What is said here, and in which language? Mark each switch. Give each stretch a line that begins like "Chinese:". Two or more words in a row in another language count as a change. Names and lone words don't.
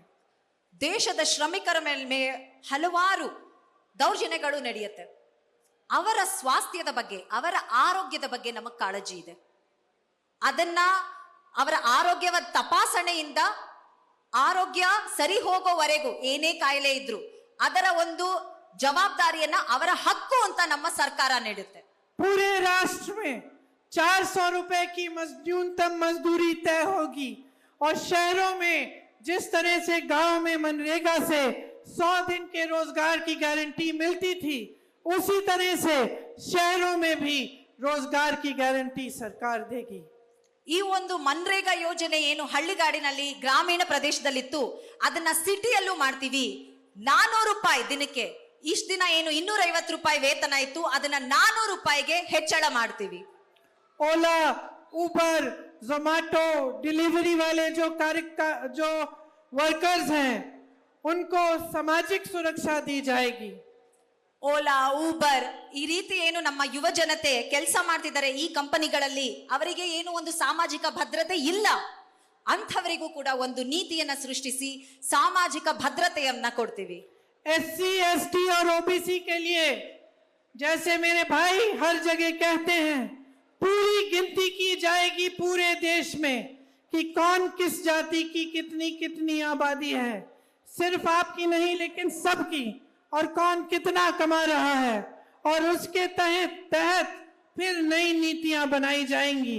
Kannada: ದೇಶದ ಶ್ರಮಿಕರ ಮೇಲೆ ಹಲವಾರು ದೌರ್ಜನ್ಯಗಳು ನಡೆಯುತ್ತೆ. ಅವರ ಸ್ವಾಸ್ಥ್ಯದ ಬಗ್ಗೆ, ಅವರ ಆರೋಗ್ಯದ ಬಗ್ಗೆ ನಮಗೆ ಕಾಳಜಿ ಇದೆ. ಅದನ್ನ ಅವರ ಆರೋಗ್ಯವ ತಪಾಸಣೆಯಿಂದ ಆರೋಗ್ಯ ಸರಿ ಹೋಗೋವರೆಗೂ ಏನೇ ಕಾಯಿಲೆ ಇದ್ರು ಅದರ ಒಂದು ಜವಾಬ್ದಾರಿಯನ್ನ ಅವರ ಹಕ್ಕು ಅಂತ ನಮ್ಮ ಸರ್ಕಾರ ನೀಡುತ್ತೆ.
Hindi: पूरे राष्ट्र में 400 रुपए की न्यूनतम मजदूरी तय होगी और शहरों में जिस तरह से गांव में मनरेगा से 100 दिन के रोजगार की गारंटी मिलती थी उसी तरह से शहरों में भी रोजगार की गारंटी सरकार देगी।
Kannada: ಈ ಒಂದು ಮನ್ರೇಗಾ ಯೋಜನೆ ಏನು ಹಳ್ಳಿಗಾಡಿನಲ್ಲಿ ಗ್ರಾಮೀಣ ಪ್ರದೇಶದಲ್ಲಿತ್ತು ಅದನ್ನ ಸಿಟಿಯಲ್ಲೂ ಮಾಡ್ತೀವಿ. 400 ರೂಪಾಯಿ ದಿನಕ್ಕೆ, ಇಷ್ಟ ದಿನ ಏನು 250 ರೂಪಾಯಿ ವೇತನ ಇತ್ತು ಅದನ್ನ 400 ರೂಪಾಯಿಗೆ ಹೆಚ್ಚಳ ಮಾಡ್ತೀವಿ.
Hindi: ओला, उबर, जोमैटो डिलीवरी वाले जो वर्कर्स हैं उनको सामाजिक सुरक्षा दी जाएगी।
Kannada: ಓಲಾ, ಊಬರ್ ಈ ರೀತಿ ಏನು ನಮ್ಮ ಯುವ ಜನತೆ ಕೆಲಸ ಮಾಡ್ತಿದ್ದಾರೆ ಈ ಕಂಪನಿಗಳಲ್ಲಿ, ಅವರಿಗೆ ಏನು ಒಂದು ಸಾಮಾಜಿಕ ಭದ್ರತೆ ಇಲ್ಲ. ಅಂಥವರಿಗೂ ಕೂಡ ಒಂದು ನೀತಿಯನ್ನ ಸೃಷ್ಟಿಸಿ ಸಾಮಾಜಿಕ ಭದ್ರತೆಯನ್ನ ಕೊಡ್ತೀವಿ.
Hindi: SC, ST और OBC के लिए जैसे मेरे भाई हर जगह कहते हैं, पूरी गिनती की जाएगी पूरे देश में कि कौन किस जाति की कितनी कितनी आबादी है, सिर्फ आपकी नहीं लेकिन सबकी, और कौन कितना कमा रहा है और उसके तहत फिर नई नीतियां बनाई जाएंगी।